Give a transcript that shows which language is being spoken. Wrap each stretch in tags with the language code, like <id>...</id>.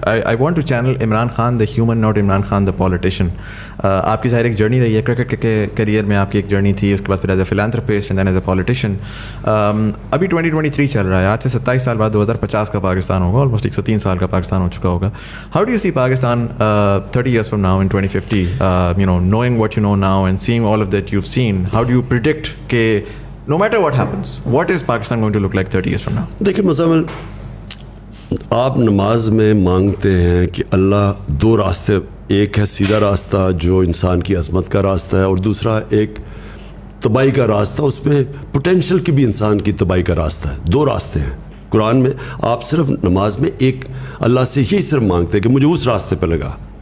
<en>I want to channel Imran Khan the human, not Imran Khan the politician.</en> <ur>آپ کی ظاہر ایک جرنی رہی ہے, کرکٹ کے کریئر میں آپ کی ایک جرنی تھی, اس کے بعد پھر</ur> <en>As a philanthropist and then as a politician.</en> <ur>ابھی 2023 چل رہا ہے, آج سے 27 سال بعد 2050 کا پاکستان ہوگا, آلموسٹ 103 سال کا پاکستان ہو چکا ہوگا.</ur> <en>How do you see Pakistan 30 years from now in 2050, knowing what you know now and seeing all of that you've seen, how do you predict کہ no matter what happens, what is Pakistan going to look like 30 years from now?</en> <ur>دیکھیں مزمل, آپ نماز میں مانگتے ہیں کہ اللہ 2 راستے, ایک ہے سیدھا راستہ جو انسان کی عظمت کا راستہ ہے, اور دوسرا ایک تباہی کا راستہ, اس میں پوٹینشیل کی بھی انسان کی تباہی کا راستہ ہے. 2 راستے ہیں قرآن میں. آپ صرف نماز میں ایک اللہ سے یہی صرف مانگتے ہیں کہ مجھے اس راستے پہ لگا.</ur>